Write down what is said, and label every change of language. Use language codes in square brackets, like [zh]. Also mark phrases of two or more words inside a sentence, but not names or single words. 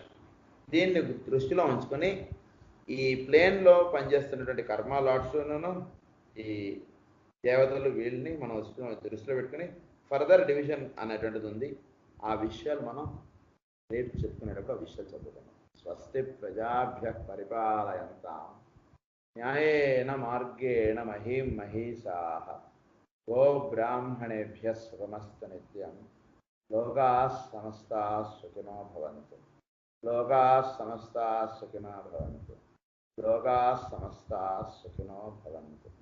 [te] దీన్ని దృష్టిలో ఉంచుకొని ఈ ప్లేన్లో పనిచేస్తున్నటువంటి కర్మ లాట్స్ను ఈ దేవతలు వీళ్ళని మనం దృష్టిలో పెట్టుకుని [en] further division [te] అనేటువంటిది ఉంది. ఆ విషయాలు మనం రేపు చెప్పుకునేటప్పుడు ఆ విషయాలు చదువుకున్నాం. [sa] स्वस्ति प्रजाभ्य परिपालयंतां न्यायेन मार्गेण महीं महीषाः गो ब्राह्मणेभ्यः शुभमस्तु नित्यं लोकाः समस्ताः सुखिनो भवंतु. लोकाः समस्ताः सुखिनो भवंतु. लोकाः समस्ताः सुखिनो भवंतु.